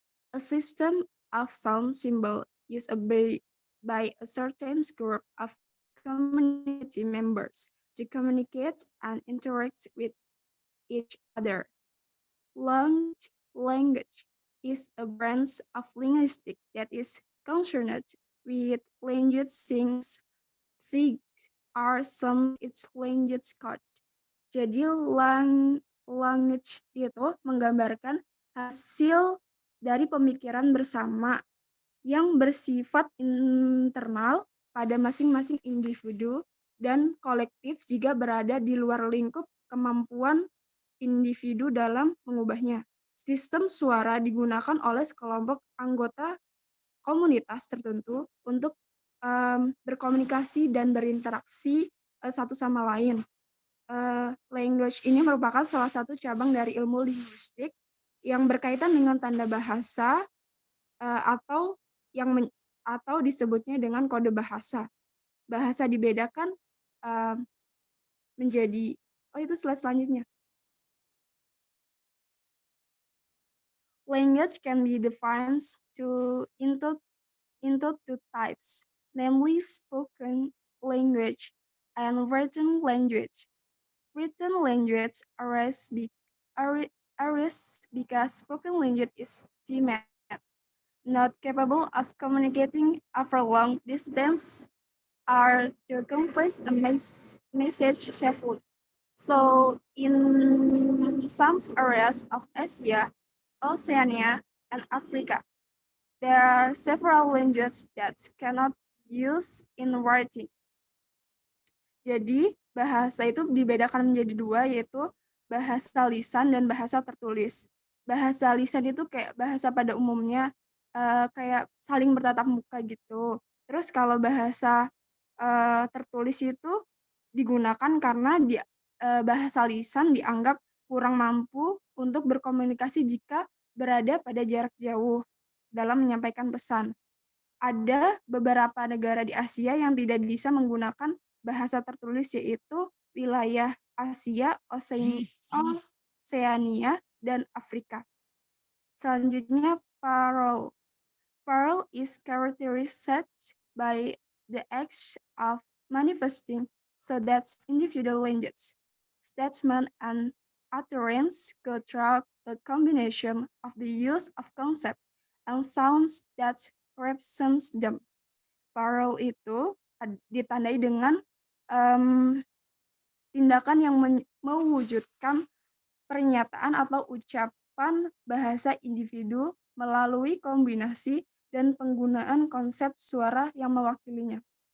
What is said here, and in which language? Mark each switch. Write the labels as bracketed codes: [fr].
[en] A system of sound symbol used by a certain group of community members to communicate and interact with each other. Language is a branch of linguistics that is concerned with language things are some its language code. [id] Jadi language itu menggambarkan hasil dari pemikiran bersama yang bersifat internal pada masing-masing individu dan kolektif jika berada di luar lingkup kemampuan individu dalam mengubahnya. Sistem suara digunakan oleh sekelompok anggota komunitas tertentu untuk berkomunikasi dan berinteraksi satu sama lain. Language ini merupakan salah satu cabang dari ilmu linguistik yang berkaitan dengan tanda bahasa atau disebutnya dengan kode bahasa. Bahasa dibedakan menjadi itu slide selanjutnya. [en] Language can be defined into two types, namely spoken language and written language. Written language arises because spoken language is timid, not capable of communicating over long distance or to convey a message safely. So, in some areas of Asia, Oceania, and Africa, there are several languages that cannot use in writing. [id] Jadi, bahasa itu dibedakan menjadi dua, yaitu bahasa lisan dan bahasa tertulis. Bahasa lisan itu kayak bahasa pada umumnya, kayak saling bertatap muka gitu. Terus kalau bahasa tertulis itu digunakan karena bahasa lisan dianggap kurang mampu untuk berkomunikasi jika berada pada jarak jauh dalam menyampaikan pesan. Ada beberapa negara di Asia yang tidak bisa menggunakan bahasa tertulis, yaitu wilayah Asia, Oceania, dan Afrika. Selanjutnya, parole. [en] Parole is characterized by the act of manifesting so that individual language, statement, and utterance go through a combination of the use of concepts and sounds that represents them. [id] Parallel itu ditandai dengan tindakan yang mewujudkan pernyataan atau ucapan bahasa individu melalui kombinasi dan penggunaan konsep suara yang mewakilinya.